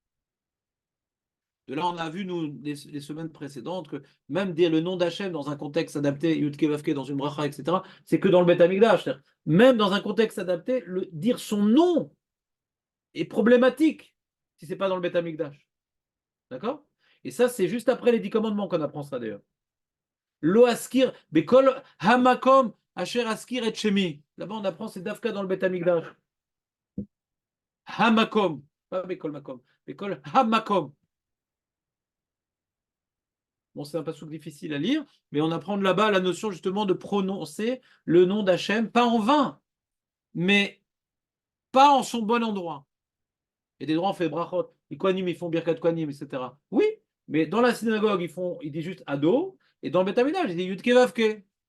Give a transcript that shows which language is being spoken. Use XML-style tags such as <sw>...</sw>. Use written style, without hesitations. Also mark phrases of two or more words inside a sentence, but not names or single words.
<fr>De là, on a vu, nous, les semaines précédentes, que même dire le nom d'Hachem dans un contexte adapté, Yudke Vavke dans une bracha, etc., c'est que dans le Beth Amikdash. Même dans un contexte adapté, dire son nom est problématique si ce n'est pas dans le Beth Amikdash. D'accord? Et ça, c'est juste après les 10 commandements qu'on apprend ça d'ailleurs.</fr> <he>לא אזכיר, בכל המקום, אשר אזכיר את שמי.</he> <fr>Là-bas, on apprend c'est Dafka dans le Beth Amikdash.</fr> <he>Hamakom, pas בכל מקום, בכל המקום.</he> <fr>Bon, c'est un passouk difficile à lire, mais on apprend de là-bas la notion justement de prononcer le nom d'Hachem, pas en vain, mais pas en son bon endroit. Il y a des droits, on fait brachot. Les Kohanim, ils font</fr> <he>ברכת כהנים,</he> <fr>etc. Oui, mais dans la synagogue, ils disent juste ado, et dans le Beth Amikdash, ils disent yudke vavke.</fr>